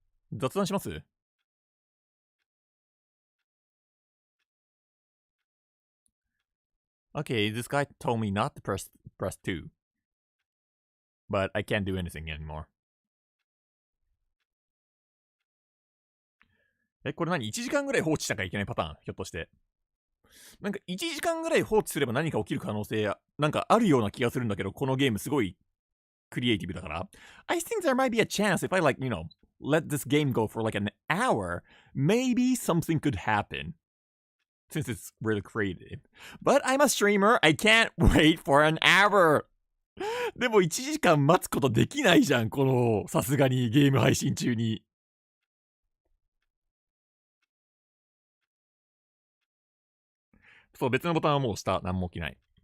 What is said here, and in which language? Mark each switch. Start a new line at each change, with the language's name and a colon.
Japanese: 雑談します？
English: Okay, this guy told me not to press 2. But I can't do anything anymore.
Japanese: これ何？ 1 時間ぐらい放置しなきゃいけないパターン？ひょっとして。なんか1時間ぐらい放置すれば何か起きる可能性なんかあるような気がするんだけど、このゲームすごいクリエイティブだから。
English: I think there might be a chance if I let this game go for an hour, maybe something could happen. Since it's really creative. But I'm a streamer, I can't wait for an hour!
Japanese: でも1時間待つことできないじゃん、さすがにゲーム配信中に。そう、別のボタンはもう押した。何も起きない。